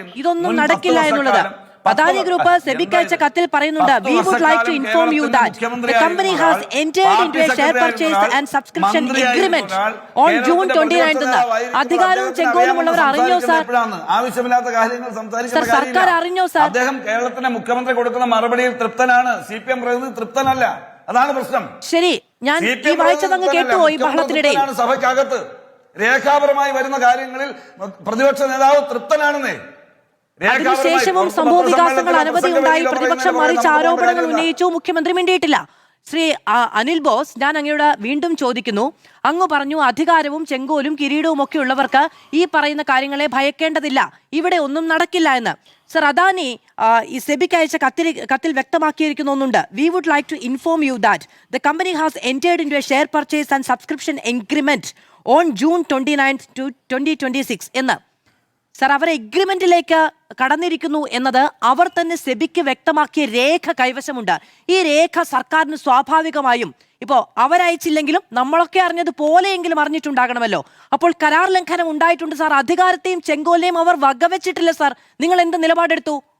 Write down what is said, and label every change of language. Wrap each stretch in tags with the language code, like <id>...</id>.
<ml>ഇതൊന്നും നടക്കില്ല എന്നുള്ളത് അദാനി ഗ്രൂപ്പ് സെബിക്ക് അയച്ച കത്തിൽ പറയുന്നുണ്ട്.</ml> <en>We would like to inform you that the company has entered into a share purchase and subscription agreement on June 29th.</en> <ml>അധികാരവും ചെങ്കോലും ഉള്ളവർ അറിഞ്ഞോ സാർ? ആവശ്യമില്ലാത്ത കാര്യങ്ങൾ സംസാരിക്കുന്ന സർക്കാർ അറിഞ്ഞോ സാർ? അദ്ദേഹം കേരളത്തിന്റെ മുഖ്യമന്ത്രി കൊടുക്കുന്ന മറുപടിയിൽ തൃപ്തനാണ്. CPM പ്രതിനിധി തൃപ്തനല്ല. അതാണ് പ്രശ്നം. ശരി, ഞാൻ ഈ വായിച്ചത് അങ്ങ് കേട്ടുപോയി ബഹളത്തിനിടയിൽ. സഭയ്ക്കകത്ത് രേഖാപരമായി വരുന്ന കാര്യങ്ങളിൽ പ്രതിപക്ഷ നേതാവ് തൃപ്തനാണെന്നേ. അതിനുശേഷവും സംഭവ വികാസങ്ങൾ അനവധി ഉണ്ടായി. പ്രതിപക്ഷം മറിച്ച് ആരോപണങ്ങൾ ഉന്നയിച്ചു. മുഖ്യമന്ത്രി മിണ്ടിയിട്ടില്ല. ശ്രീ അനിൽ ബോസ്, ഞാൻ അങ്ങയോട് വീണ്ടും ചോദിക്കുന്നു. അങ്ങ് പറഞ്ഞു അധികാരവും ചെങ്കോലും കിരീടവും ഒക്കെ ഉള്ളവർക്ക് ഈ പറയുന്ന കാര്യങ്ങളെ ഭയക്കേണ്ടതില്ല, ഇവിടെ ഒന്നും നടക്കില്ല എന്ന്. സർ, അദാനി ഈ സെബിക്ക് അയച്ച കത്തിൽ വ്യക്തമാക്കിയിരിക്കുന്ന ഒന്നുണ്ട്.</ml> <en>We would like to inform you that the company has entered into a share purchase and subscription agreement on June 29th to 2026 എന്ന്.</en> <ml>സർ, അവർ എഗ്രിമെന്റിലേക്ക് കടന്നിരിക്കുന്നു എന്നത് അവർ തന്നെ സെബിക്ക് വ്യക്തമാക്കിയ രേഖ കൈവശമുണ്ട്. ഈ രേഖ സർക്കാരിന് സ്വാഭാവികമായും ഇപ്പോൾ അവരയച്ചില്ലെങ്കിലും നമ്മളൊക്കെ അറിഞ്ഞത് പോലെയെങ്കിലും അറിഞ്ഞിട്ടുണ്ടാകണമല്ലോ. അപ്പോൾ കരാർ ലംഘനം ഉണ്ടായിട്ടുണ്ട് സാർ. അധികാരത്തെയും ചെങ്കോലിനെയും അവർ വകവെച്ചിട്ടില്ല സാർ. നിങ്ങൾ എന്ത് നിലപാടെടുത്തു?</ml>